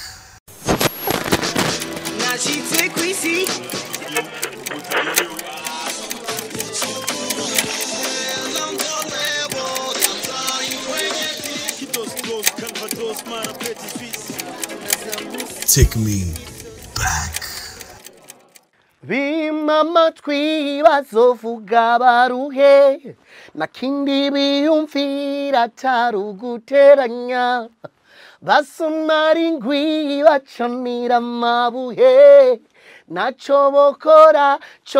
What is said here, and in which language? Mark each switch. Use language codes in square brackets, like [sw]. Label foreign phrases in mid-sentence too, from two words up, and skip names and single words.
[en] Now she take we see. Take me back. [rw] Bime amatwi bazovuga baruhe nakindi biyumvira taruguteranya basomara ingwi bacanira amabuye naco bokora co